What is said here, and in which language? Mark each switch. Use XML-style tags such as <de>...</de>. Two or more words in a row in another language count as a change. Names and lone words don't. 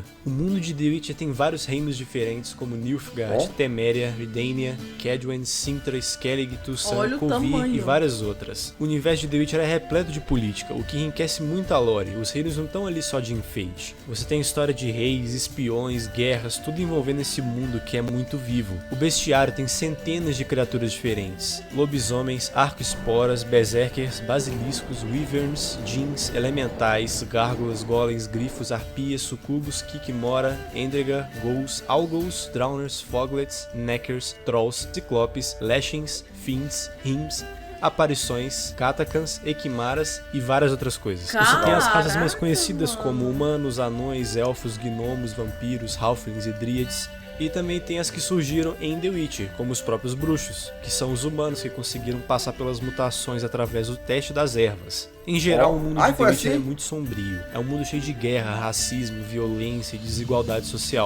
<pt>O mundo de The Witcher tem vários reinos diferentes como Nilfgaard, Temeria, Redania, Kaedwen, Sintra, Skellig, Tussan, Kovir e várias outras. O universo de The Witcher é repleto de política, o que enriquece muito a lore. Os reinos não estão ali só de enfeite. Você tem história de reis, espiões, guerras, tudo envolvendo esse mundo que é muito vivo. O bestiário tem centenas de criaturas diferentes: lobisomens, arco-esporas, berserkers, basiliscos, wyverns, djinns, elementais, gárgulas, golems, grifos, arpias, sucubos, kikimora, endregar, ghouls, algos, drowners, foglets, neckers, trolls, ciclopes, lashings, fiends, hims, aparições, katakans, equimaras e várias outras coisas. Você tem as raças mais conhecidas como humanos, anões, elfos, gnomos, vampiros, halflings e dríades. E também tem as que surgiram em The Witcher, como os próprios bruxos, que são os humanos que conseguiram passar pelas mutações através do teste das ervas. Em geral, o mundo de The Witcher é muito sombrio. É um mundo cheio de guerra, racismo, violência e desigualdade social.</pt>